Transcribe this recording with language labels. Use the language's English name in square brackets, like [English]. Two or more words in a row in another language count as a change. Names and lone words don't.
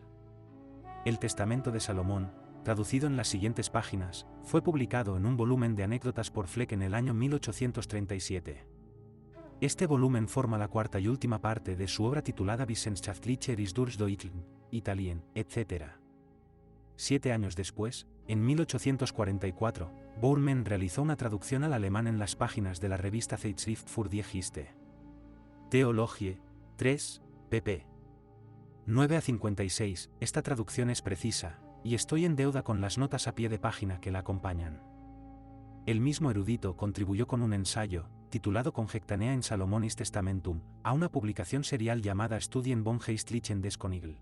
[Spanish] El Testamento de Salomón, traducido en las siguientes páginas, fue publicado en un volumen de anécdotas por Fleck en el año 1837. Este volumen forma la cuarta y última parte de su obra titulada Wissenschaftliche Historien, Italien, etc. 7 años después, en 1844, Bourman realizó una traducción al alemán en las páginas de la revista Zeitschrift für die Geschichte. Theologie, 3, pp. 9 a 56, esta traducción es precisa, y estoy en deuda con las notas a pie de página que la acompañan. El mismo erudito contribuyó con un ensayo, titulado Conjectanea in Salomonis Testamentum, a una publicación serial llamada Studien von Geistlichen des Königl.